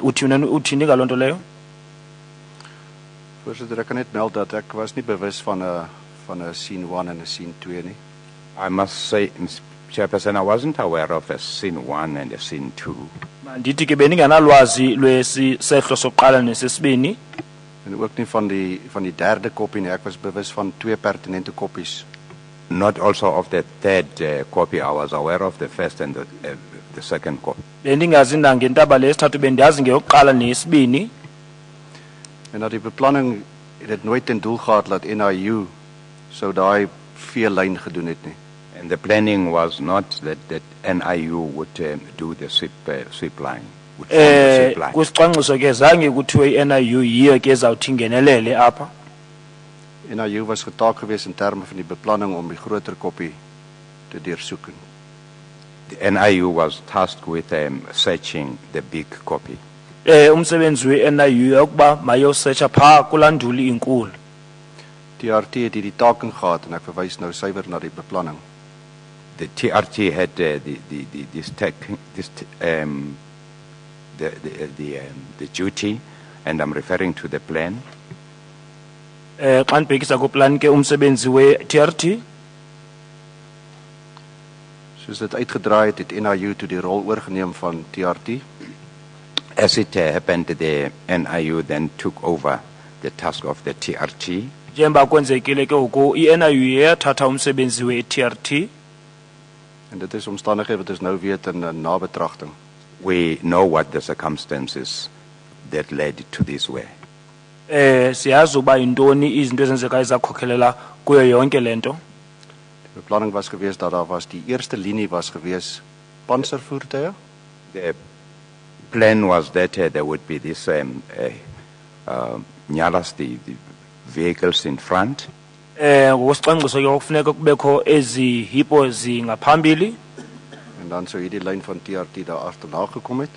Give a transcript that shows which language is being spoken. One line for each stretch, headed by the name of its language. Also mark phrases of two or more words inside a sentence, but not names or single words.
Xhosa: Uthini ngaloo nto leyo?
Afrikaans: Voorsitter, ek kan net meld dat ek was nie bewus van 'n scene 1 en 'n scene 2 nie.
English: I must say, Mr. Chairperson, I wasn't aware of a scene 1 and a scene 2.
Xhosa: Ndithi ke bendingenalwazi lwesehlo sokuqala nesesibini.
Afrikaans: En ook nie van die derde kopie nie. Ek was bewus van 2 pertinente koppies.
English: Not also of the third copy. I was aware of the first and the second copy.
Xhosa: Bendingazi ngentaba lesithathu bendiyazi ngeyokuqala nesibini.
Afrikaans: En dat die beplanning het dit nooit ten doel gehad dat NIU sou daai veellyn gedoen het nie.
English: And the planning was not that NIU would do the sweep line.
Xhosa: Kusicwangciso ke zange kuthiwe i-NIU yiyo ke ezawuthi ingenelele apha.
Afrikaans: NIU was getaak gewees in terme van die beplanning om die groter kopie te deursoek.
English: The NIU was tasked with searching the big copy.
Xhosa: Umsebenzi we-NIU ukuba mayosearcha phaa kulanduli inkulu.
Afrikaans: TRT het hierdie taak gehad en ek verwys nou suiwer na die beplanning.
English: The TRT had the duty, and I'm referring to the plan.
Xhosa: Xa ndibhekisa kuplan ke umsebenzi we-TRT.
Afrikaans: Soos dit uitgedraai het NIU toe die rol oorgeneem van TRT.
English: As it happened, the NIU then took over the task of the TRT.
Xhosa: Njengoba kwenzekile ke ngoku i-NIU yathatha umsebenzi we-TRT.
Afrikaans: En dit is omstandighede wat ons nou weet in nabetragting.
English: We know what the circumstances that led to this way.
Xhosa: Siyazi uba yintoni izinto ezenzekayo ezakhokhelela kuyo yonke lento.
Afrikaans: Die beplanning was geweest dat daar was die eerste linie was geweest panservoertuie.
English: The plan was that there would be this nyalas, the vehicles in front.
Xhosa: Ngokwesicwangciso ke kufuneka kubekho ezi hipo zingaphambili.
Afrikaans: En dan sou hierdie lyn van TRT daar agterna gekom het.